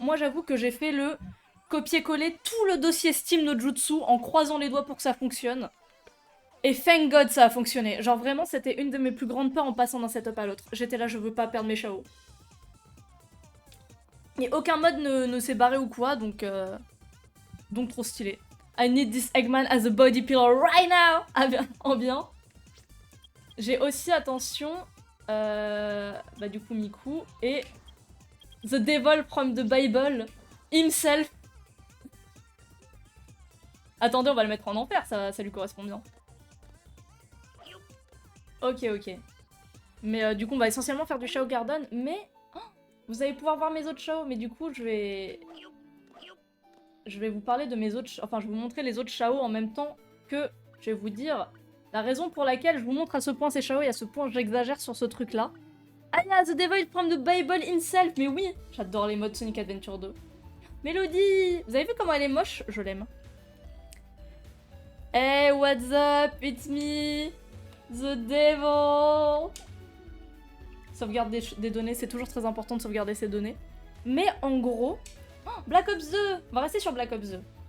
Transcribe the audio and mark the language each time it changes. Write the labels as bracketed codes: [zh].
[fr] Moi, j'avoue que j'ai fait le copier-coller tout le dossier Steam no Jutsu en croisant les doigts pour que ça fonctionne. Et [en] thank God, [fr] ça a fonctionné. Genre vraiment, c'était une de mes plus grandes peurs en passant d'un setup à l'autre. J'étais là, je veux pas perdre mes Shao. Et aucun mode ne s'est barré ou quoi, donc trop stylé. [en] I need this Eggman as a body pillow right now! [fr] Ah bien, en bien. J'ai aussi, attention, bah du coup Miku, et The Devil from the Bible, himself. Attendez, on va le mettre en enfer, ça lui correspond bien. Ok. Mais du coup, on va essentiellement faire du Shao Garden, mais... Oh, vous allez pouvoir voir mes autres Shao, mais du coup, je vais vous parler de mes autres... Enfin, je vais vous montrer les autres Shao en même temps que je vais vous dire la raison pour laquelle je vous montre à ce point ces Shao et à ce point j'exagère sur ce truc-là. [en] Ah yeah, The Devil from the Bible himself. [fr] Mais oui, j'adore les modes Sonic Adventure 2. Mélodie, vous avez vu comment elle est moche? Je l'aime. [en] Hey, what's up? It's me, The Devil. [fr] Sauvegarde des données, c'est toujours très important de sauvegarder ces données. Mais en gros... Oh, Black Ops 2. On va rester sur Black Ops 2.